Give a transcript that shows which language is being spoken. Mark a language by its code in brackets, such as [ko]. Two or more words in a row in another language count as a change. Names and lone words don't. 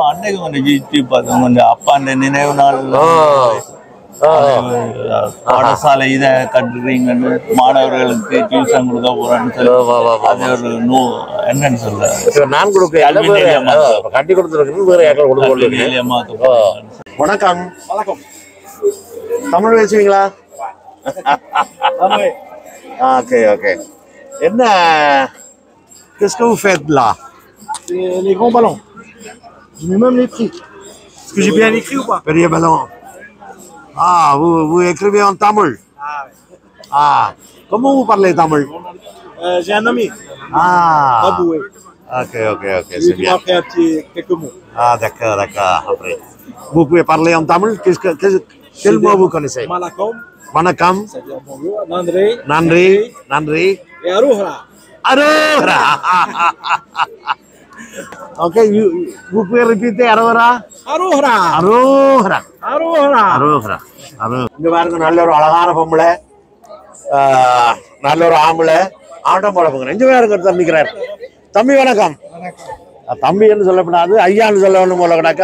[ta] அன்னைக்கு கொஞ்சம் அப்பாண்ட நினைவு நாள் பாடசாலை இதை கட்டுறீங்கன்னு மாணவர்களுக்கு டியூஷன் கொடுக்க போறேன்னு சொல்லி என்னன்னு சொல்ல நான் கொடுக்க கட்டி கொடுத்துருக்கேன். வேற யாரும் கொடுக்க. வணக்கம். வணக்கம். தமிழ் பேசுவீங்களா? [en] okay okay. [fr] என்ன qu'est-ce que vous faites là? C'est les grands ballons. Je mets même les prix. Est-ce que j'ai bien écrit ou pas? [ta] பெரிய ballon. [fr] Ah, vous écrivez en tamil. Ah ouais. Ah, comment vous parlez tamil? J'ai un ami. Ah. Baboué. Ok, c'est bien. Il m'a appris quelques mots. Ah, d'accord. Après. Vous pouvez parler en tamil? Quel mot vous connaissez? [ta] Malakom. Manakam. [fr] Ça veut dire bonjour. [ta] Nandri. Nandri. [fr] Et Arohra. [ta] Arohra. [fr] Okay, vous pouvez répéter Arohra? [ta] Arohra. Arohra. Arohra. Arohra. இங்க பாருங்க, நல்ல ஒரு அழகான பொம்பளை, நல்ல ஒரு ஆம்பளை ஆட்டம் போட போங்க. இங்க பாருங்க தம்பிக்கிறார். தம்பி வணக்கம். தம்பி என்று சொல்லப்படாது, ஐயான்னு சொல்ல ஒண்ணு போல கிடக்க.